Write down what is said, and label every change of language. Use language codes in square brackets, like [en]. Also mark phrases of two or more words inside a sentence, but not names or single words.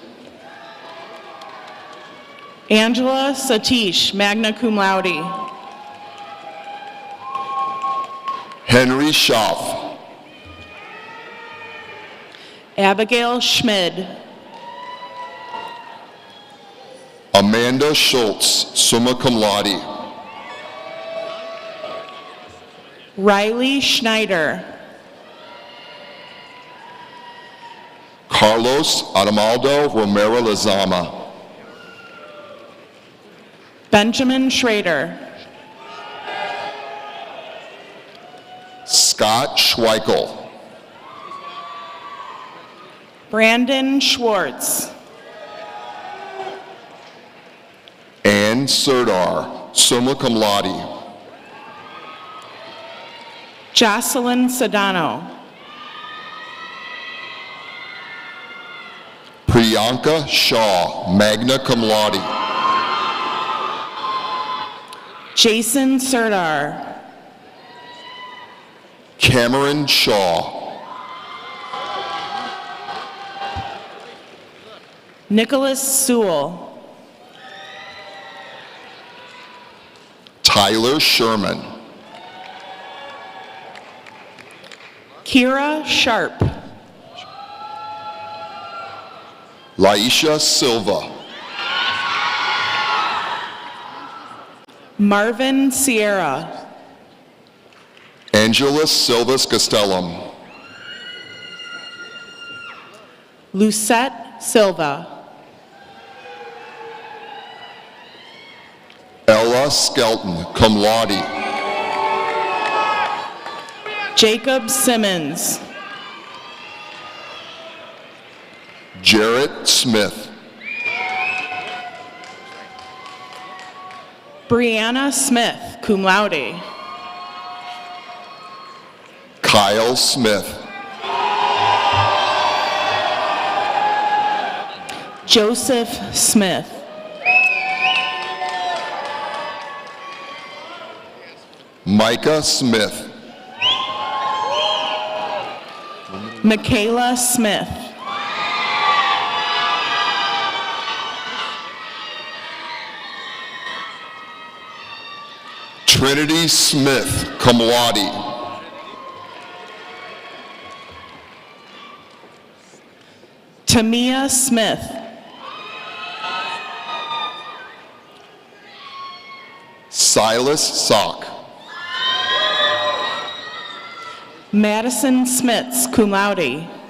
[en] Angela Satish, [la] magna cum laude. [en] Henry Schaff. Abigail Schmid. Amanda Schultz, [la] summa cum laude. [en] Riley Schneider. Carlos Adamaldo Romero Lezama. Benjamin Schrader. Scott Schweikel. Brandon Schwartz. Ann Serdar, [la] summa cum laude. [en] Jocelyn Sedano. Priyanka Shaw, [la] magna cum laude. [en] Jason Serdar. Cameron Shaw. Nicholas Sewell. Tyler Sherman. Kira Sharp. Laisha Silva. Marvin Sierra. Angeles Silvas Castellum. Lucette Silva. Ella Skelton, [la] cum laude. [en] Jacob Simmons. Jarrett Smith. Brianna Smith, [la] cum laude. [en] Kyle Smith. Joseph Smith. Micah Smith. Michaela Smith. Trinity Smith, [la] cum laude. [en] Tamia Smith. Silas Sock. Madison Smits, [la] cum laude.